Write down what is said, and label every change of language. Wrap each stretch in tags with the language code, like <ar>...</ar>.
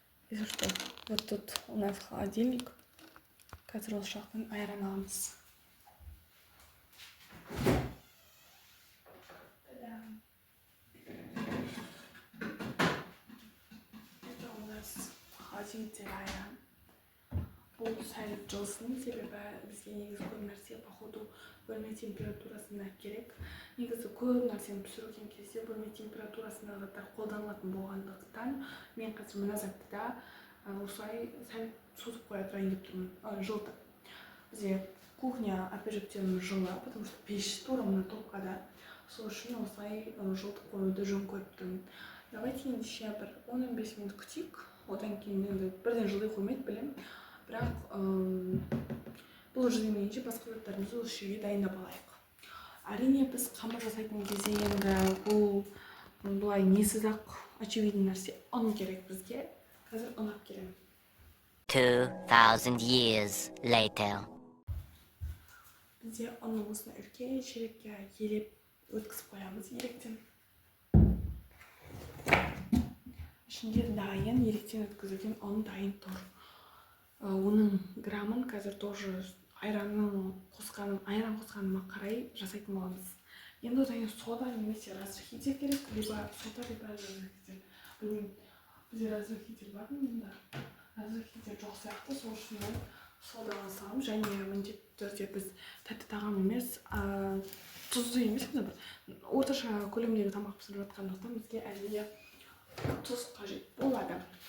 <ru>Если что, вот тут у нас холодильник.</ru> <kk>Қазір осы жақтан айран аламыз.</kk> <ru>Это у нас холодильникте айран.</ru> <kk>Бұл сәл жылсын, себебі бізге негізі көп нәрсе</kk> <ru>походу</ru> <kk>бөлме температурасында керек. Негізі көп нәрсені пісірген кезде бөлме температурасында заттар қолданылатын болғандықтан мен қазір мына затты да осылай сәл созып қоя тұрайын деп тұрмын, жылытып. Бізде кухня</kk> <ru>опять</ru> <kk>жылы,</kk> <ru>потому что</ru> <kk>пеш тура мына топкада. Сол үшін осылай жылытып қоюды жөн көріп тұрмын. Давайте ендеше бір 10-15 минут күтейік. Одан кейін енді бірден жылый қоймайды, білем. Бірақ бұл жылымайынша басқа заттарымызды осы жерге дайындап алайық. Әрине біз қамыр жасайтын кезде енді бұл былай несіз-ақ очевидный нәрсе, ұн керек бізге. Қазір ұн алып келемін.</kk> <en>2000 years later.</en> <kk>Бізде ұнның осына үлкен шелекке елеп өткізіп қоямыз електен. Ішінде дайын, електен өткізілген ұн дайын тұр. Оның грамын қазір тоже айран қосқаныма қарай жасайтын боламыз. Енді одан сода немесе разрыхитель керек,</kk> <ru>либо сода, либо разрыхитель.</ru> <kk>Білмеймін, бізде разрыхитель бар ма мұнда? Разрыхитель жоқ сияқты, сол үшін мен содаға саламын. Және міндетті түрде біз тәтті тағам емес, тұзды емес, орташа көлемдегі тамақ пісіріп жатқандықтан бізге әдейі тұз қажет болады.</kk>